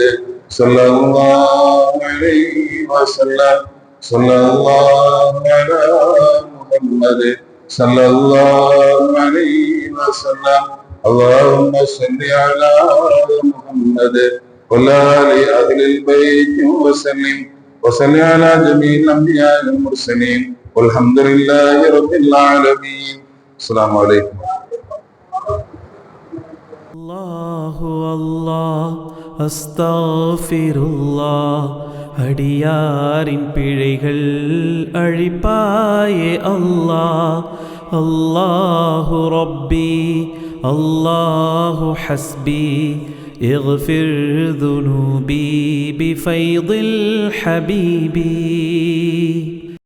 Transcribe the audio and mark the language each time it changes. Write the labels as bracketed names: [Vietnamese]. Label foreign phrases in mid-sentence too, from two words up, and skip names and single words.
[Arabic] صلى الله عليه وسلم صلى الله على محمد صلى الله عليه وسلم اللهم صل على محمد وعلى آل البيت وسلم وصل على جميع الأنبياء والمرسلين والحمد لله رب العالمين السلام عليكم الله الله أستغفر الله [Tamil] அடியாரின் பிழைகள் அழிப்பாயே [Arabic] الله الله ربي الله حسبي اغفر ذنوبي بفيض الحبيب